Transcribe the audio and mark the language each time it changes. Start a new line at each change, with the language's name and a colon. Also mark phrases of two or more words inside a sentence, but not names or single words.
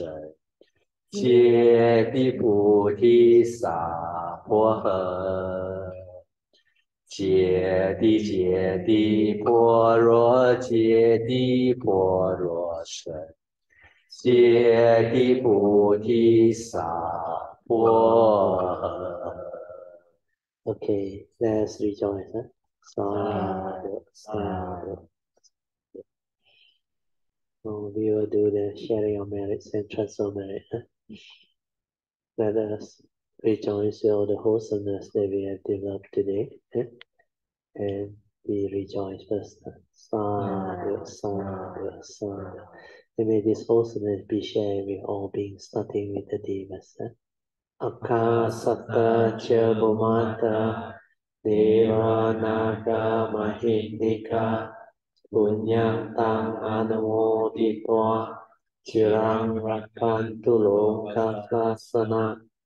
Chinese: 揭谛菩提萨婆诃。揭谛揭谛，般若揭谛，般若僧。揭谛菩提萨婆诃。
English: Okay, let's rejoice. Huh?
Pali: Sadhu, sadhu.
English: So we will do the sharing of merits and transfer merit. Huh? Let us rejoice in all the wholesomeness that we have developed today. Huh? And we rejoice first.
Pali: Sadhu, sadhu, sadhu.
English: And may this wholesomeness be shared with all beings, starting with the devas. Huh?
Pali: Akasata cha bhumata deva naga mahindika punyang tang anumoditva chirang rakantu lokasasana